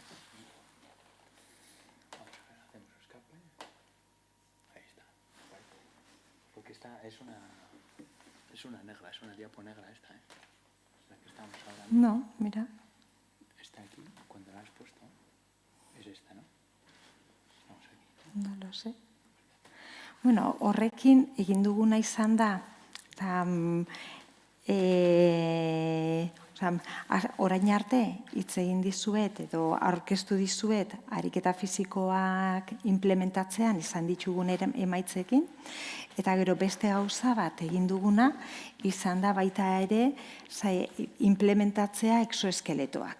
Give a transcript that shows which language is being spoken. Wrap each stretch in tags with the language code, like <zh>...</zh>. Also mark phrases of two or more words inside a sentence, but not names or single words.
<es>Ahí está. Porque esta es una negra, es una diapo negra esta, la que estamos ahora. No, mira. Está aquí, cuando la has puesto, es esta, ¿no? Vamos aquí. No lo sé.</es> <eu>Bueno, horrekin egin duguna izan da, orain arte hitz egin dizuet edo aurkeztu dizuet ariketa fisikoak implementatzean izan ditugun emaitzekin, eta gero beste gauza bat egin duguna izan da baita ere implementatzea exoeskeletoak.</eu>